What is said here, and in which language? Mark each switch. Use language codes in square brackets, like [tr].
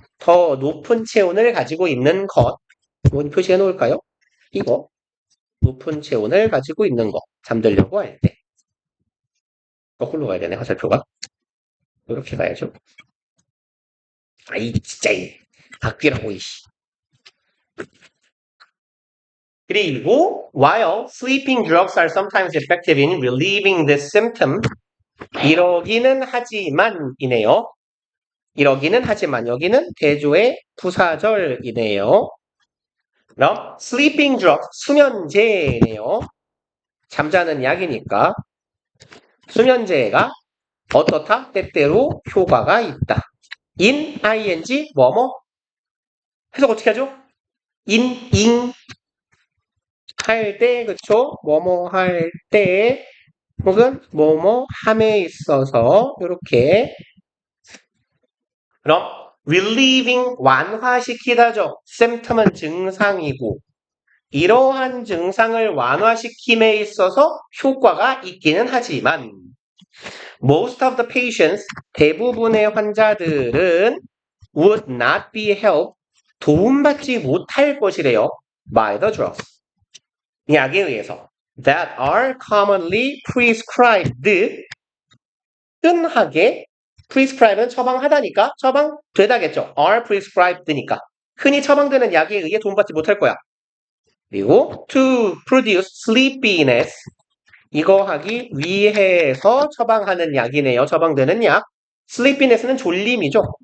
[ko] 더 높은 체온을 가지고 있는 것. 뭐 표시해 놓을까요? 이거. 높은 체온을 가지고 있는 것. 잠들려고 할 때. 거꾸로 가야 되네, 화살표가. 이렇게 가야죠. 아이, 진짜, 바뀌라고, 이씨. 그리고 [en] while sleeping drugs are sometimes effective in relieving this symptom 이러기는 하지만이네요. [ko] 이러기는 하지만 여기는 대조의 부사절이네요. 그럼 sleeping drug 수면제네요. 잠자는 약이니까 수면제가 어떻다? 때때로 효과가 있다. in ing 뭐뭐 해석 어떻게 하죠? ing 할 때, 그쵸? 뭐뭐 할 때, 혹은 뭐뭐 함에 있어서 이렇게 그럼 relieving 완화시키다죠. symptom은 증상이고 이러한 증상을 완화시킴에 있어서 효과가 있기는 하지만 [en] most of the patients [ko] 대부분의 환자들은 [en] would not be helped [ko] 도움받지 못할 것이래요. [en] by the drugs [ko] 약에 의해서 [en] that are commonly prescribed [ko] 흔하게 prescribe는 처방하다니까 처방되다겠죠. are prescribed니까 흔히 처방되는 약에 의해 도움받지 못할 거야. 그리고 [en] to produce sleepiness [ko] 이거 하기 위해서 처방하는 약이네요. 처방되는 약. sleepiness는 졸림이죠.